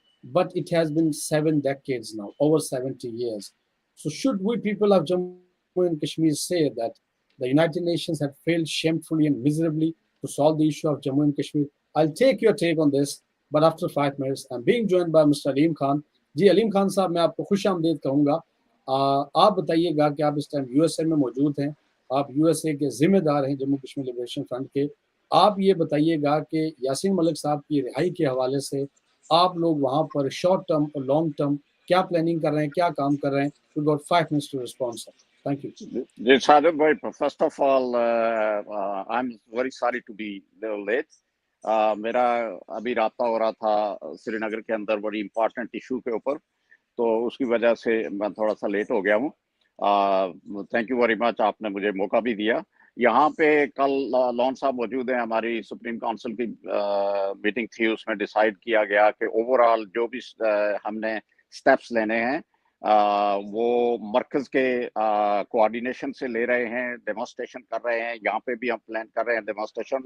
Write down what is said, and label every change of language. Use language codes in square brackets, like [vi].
[en] But it has been 7 decades now, over 70 years. So should we people of Jammu and Kashmir say that the United Nations have failed shamefully and miserably to solve the issue of Jammu and Kashmir? I'll take your take on this, but after 5 minutes, I'm being joined by Mr. Aleem Khan. [hi] जी अलीम खान साहब, मैं आपको खुश आमदीद कहूँगा। आप बताइएगा कि आप इस टाइम यूएसए में मौजूद हैं, आप यूएसए के जिम्मेदार हैं जम्मू कश्मीर लिबरेशन फ्रंट के। आप ये बताइएगा कि यासीन मलिक साहब की रिहाई के हवाले से आप लोग वहाँ पर शॉर्ट टर्म और लॉन्ग टर्म क्या प्लानिंग कर रहे हैं, क्या काम कर रहे हैं? [en] We got 5 minutes to respond, sir. Thank you. Yes, Sardar bhai, first of all, I'm very sorry to be a little late. [hi] मेरा अभी राब्ता हो रहा था श्रीनगर के अंदर बड़ी इम्पोर्टेंट इशू के ऊपर, तो उसकी वजह से मैं थोड़ा सा लेट हो गया हूँ। [en] thank you very much, [hi] आपने मुझे मौका भी दिया। यहाँ पे कल लॉन साहब मौजूद हैं, हमारी सुप्रीम काउंसिल की मीटिंग थी, उसमें डिसाइड किया गया कि ओवरऑल जो भी हमने स्टेप्स लेने हैं वो मरकज के कोऑर्डिनेशन से ले रहे हैं, डेमोन्स्ट्रेशन कर रहे हैं, यहाँ पे भी हम प्लान कर रहे हैं डेमोन्स्ट्रेशन।